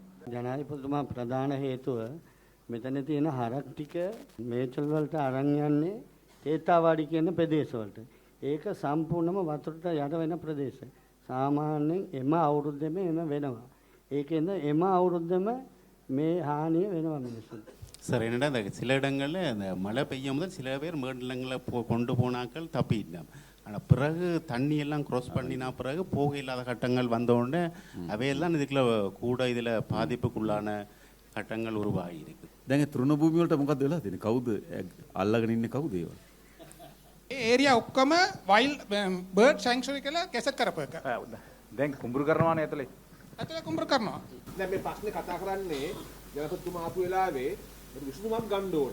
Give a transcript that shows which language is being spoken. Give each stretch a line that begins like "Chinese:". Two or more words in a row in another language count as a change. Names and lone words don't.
Sinhala: ජනාධිපතිතුමා ප්‍රධාන හේතුව මෙතන තියෙන හරක් ටික මේචල් වලට අරන් යන්නේ තේතාවාඩි කියන ප්‍රදේශ වලට. ඒක සම්පූර්ණම වතුරට යට වෙන ප්‍රදේශ. සාමාන්‍යයෙන් එම අවුරුද්දෙම එම වෙනවා. ඒකෙන්ද එම අවුරුද්දෙම මේ ஹானிය වෙනවා මිනිස්සුන්ට.
Tamil: சார் என்னடா இந்த சில இடங்களில் இந்த மழை பெய்யும் முதல் சில பேர் மேடலங்களில் கொண்டு போனாக்கள் தப்பிட்டாங்க. ஆனால் பிறகு தண்ணி எல்லாம் க்ராஸ் பண்ணினா பிறகு போக இல்லாத கட்டங்கள் வந்தோடனே அவையெல்லாம் இதுக்குள்ள கூட இதில் பாதிப்புக்குள்ளான கட்டங்கள் உருவாகி இருக்குது.
Sinhala: දැන් ඒ තෘණ භූමිය වලට මොකද වෙලා තියෙන්නේ? කවුද අල්ලගෙන ඉන්නේ කවුද ඒවා? ඒ ඒරියා ඔක්කොම
English: wild bird sanctuary
Sinhala: කියලා කැසට් කරපු එක. දැන් කුඹුරු කරනවානේ ඇතුලේ. ඇතුලේ කුඹුරු කරනවා. දැන් මේ ප්‍රශ්නේ කතා කරන්නේ ජනපතිතුමා ආපු වෙලාවේ විසඳුමක් ගන්න ඕන.